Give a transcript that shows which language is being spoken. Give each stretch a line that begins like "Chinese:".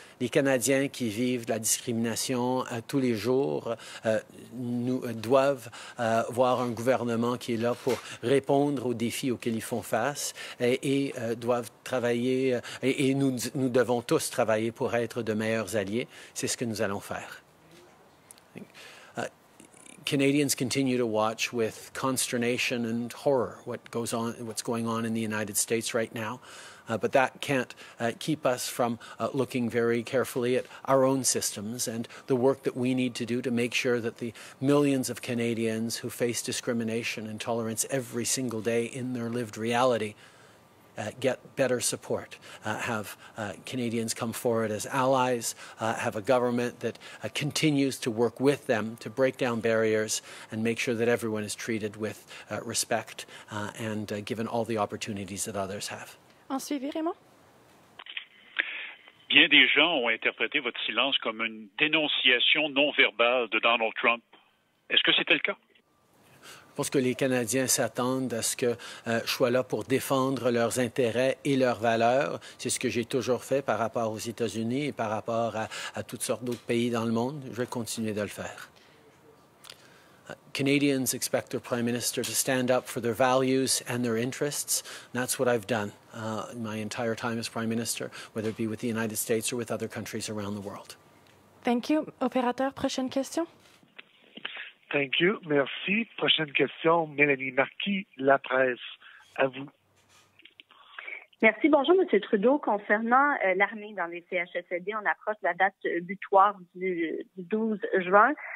French: Les Canadiens qui vivent la discrimination tous les jours doivent voir un gouvernement qui est là pour répondre aux défis auxquels ils font face et doivent travailler, et nous devons tous travailler pour être de meilleurs alliés. C'est ce que nous allons faire.
English: Canadians continue to watch with consternation and horror what's going on in the United States right now. But that can't keep us from looking very carefully at our own systems and the work that we need to do to make sure that the millions of Canadians who face discrimination and intolerance every single day in their lived reality get better support, have Canadians come forward as allies, have a government that continues to work with them to break down barriers and make sure that everyone is treated with respect and given all the opportunities that others have.
French: En suivi, Raymond? Bien des gens ont interprété votre silence comme une dénonciation non verbale de Donald Trump. Est-ce que c'était le cas? Je pense que les Canadiens s'attendent à ce que je sois là pour défendre leurs intérêts et leurs valeurs. C'est ce que j'ai toujours fait par rapport aux États-Unis et par rapport à toutes sortes d'autres pays dans le monde. Je vais continuer de le faire.
English: Canadians expect their Prime Minister to stand up for their values and their interests. And that's what I've done my entire time as Prime Minister, whether it be with the United States or with other countries around the world. Thank you.
French: Opérateur, prochaine question.
English: Thank you.
French: Merci. Prochaine question, Mélanie Marquis, La Presse. À vous. Merci. Bonjour, M. Trudeau. Concernant l'armée dans les CHSLD, on approche la date butoir du 12 juin.